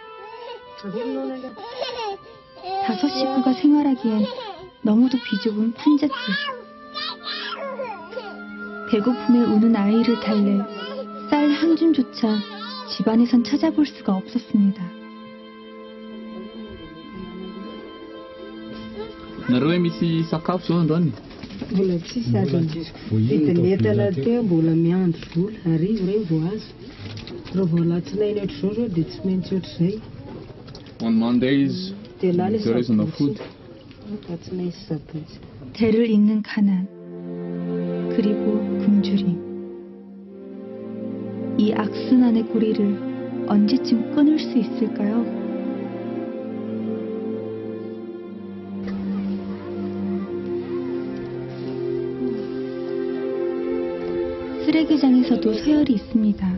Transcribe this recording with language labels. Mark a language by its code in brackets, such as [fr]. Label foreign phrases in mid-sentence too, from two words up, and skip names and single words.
[ko] 5 식구가 생활하기엔 너무도 비좁은 판잣집. 배고픔에 우는 아이를 달랠 쌀 한 줌조차 집안에선 찾아볼 수가 없었습니다. [mg] Nareo misy sakafo zao androany? Mbola tsisy sady entanentana teo mbola miandry vola arivo regny vao azo. Raha vao alatsinainy ohatr'izao zao dia tsy maintsy ohatr'izay. [en] On Mondays, [mg] Dia lala [en] there is no food. [mg] alatsinainy sy sabotsy. [ko] 대를 잇는 가난, 그리고 굶주림. 이 악순환의 고리를 언제쯤 끊을 수 있을까요? 쓰레기장에서도 서열이 있습니다.